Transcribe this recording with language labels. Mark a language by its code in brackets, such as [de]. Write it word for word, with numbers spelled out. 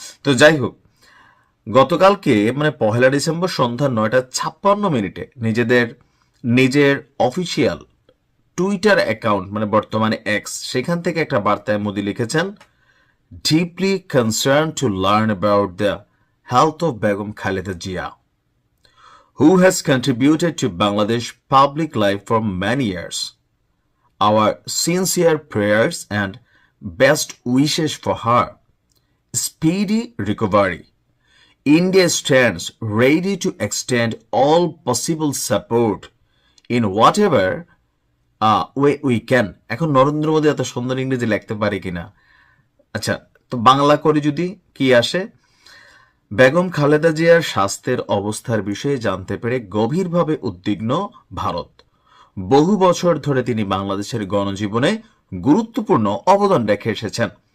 [bn] তো যাই হোক, গতকালকে মানে পহেলা ডিসেম্বর সন্ধ্যা নয়টা ছাপ্পান্ন মিনিটে নিজেদের নিজের অফিসিয়াল টুইটার অ্যাকাউন্ট, মানে বর্তমানে এক্স, সেখান থেকে একটা বার্তায় মোদি লিখেছেন, [en] Deeply concern to learn about the health of Begum Khaleda Zia, who has contributed to Bangladesh public life for many years. Our sincere prayers and best wishes for her. Speedy recovery. India stands ready to extend all possible support in whatever uh, way we can. [bn] এখন নরেন্দ্র মোদী এত সুন্দর ইংরেজি লিখতে পারে কিনা। আচ্ছা, তো বাংলা করে যদি কি আসে, বেগম খালেদা জিয়ার স্বাস্থ্যের অবস্থার বিষয়ে জানতে পেরে গভীরভাবে উদ্বিগ্ন ভারত। বহু বছর ধরে তিনি বাংলাদেশের গণজীবনে গুরুত্বপূর্ণ অবদান রেখে এসেছেন।